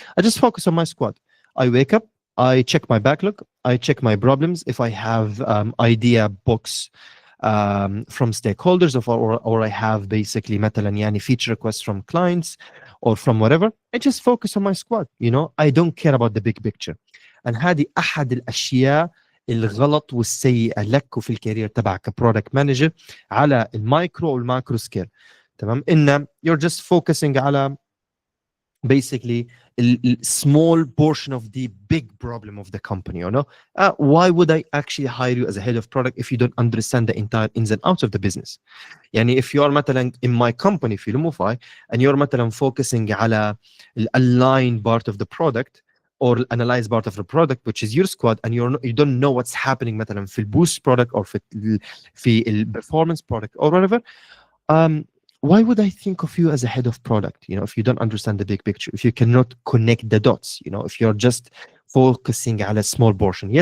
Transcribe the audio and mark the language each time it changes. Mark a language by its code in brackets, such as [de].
[en] I just focus on my squad. I wake up, I check my backlog, I check my problems. If I have idea books from stakeholders, or I have basically مثلا يعني feature requests from clients or from whatever, I just focus on my squad. You know, I don't care about the big picture. [ar] and هذه أحد الأشياء الغلط والسيئة لك وفي الكارير تبعك كبرودكت مانجر على المايكرو والماكرو سكيل. [en] تمام؟ إن you're just focusing على basically a small portion of the big problem of the company, you know. Why would I actually hire you as a head of product if you don't understand the entire ins and outs of the business? يعني if you are مثلا in my company في Lumify and you're مثلا focusing على align part of the product or analyze part of the product which is your squad, and you don't know what's happening مثلا [ar] في البoost product [en] or في performance product or whatever, why would I think of you as a head of product, you know, if you don't understand the big picture, if you cannot connect the dots, you know, if you're just focusing على small portion.